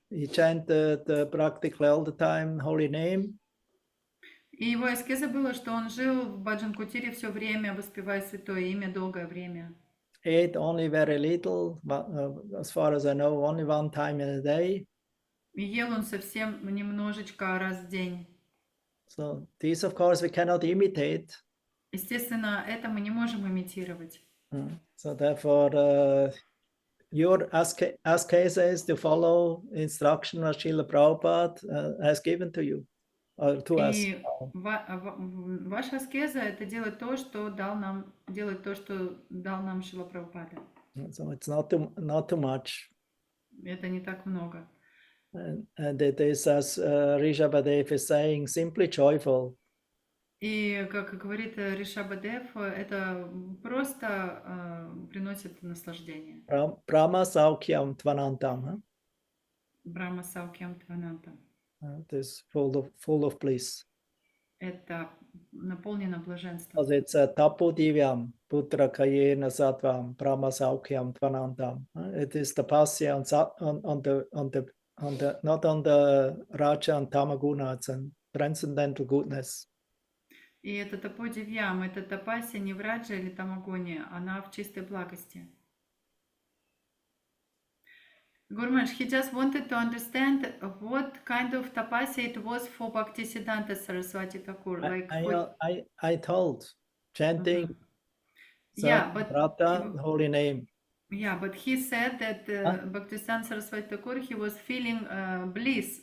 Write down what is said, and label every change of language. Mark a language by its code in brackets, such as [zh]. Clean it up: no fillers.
[en] He chanted practically all the time holy name. [ru] И его аскеза было, что он жил в Баджан-Кутире все время, воспевая святое имя долгое время. [en] Ate only very little, as far as I know, only one time in a day. [ru] И ел он совсем немножечко раз в день. [en] So this, of course, we cannot imitate. [ru] Естественно, это мы не можем имитировать. [en] So therefore, your askeza is to follow instruction that Srila Prabhupada has given to you, or to us. [ru] И ваша аскеза — это делать то, что дал нам Шрила Прабхупада. [en] So it's not too much. [ru] Это не так много. [en] And it is, as Rishabhadev is saying, simply joyful. [ru] И, как говорит Ришабадев, это просто приносит наслаждение. [sa] Brahma Saukyam Tvanantam. Брахма Саукьям Тванантам. [en] It is full of bliss. [ru] Это наполнено блаженством. [en] Because it's a [sa] Tapo Divyam, Putra Kayena Sattvam, Brahma Saukyam Tvanantam. [en] It is the pasya on the not on the Raja and Tamaguna, it's a transcendental goodness. [ru] И это Тапо-Дивьям, это тапасия не в Радже или Тамагоне, она в чистой благости. [en] Guru Maharaj, he just wanted to understand what kind of tapasya it was for Bhaktisiddhanta Saraswati Thakur. I told, chanting but holy name. Yeah, but he said that Bhaktisiddhanta Saraswati Thakur, he was feeling bliss.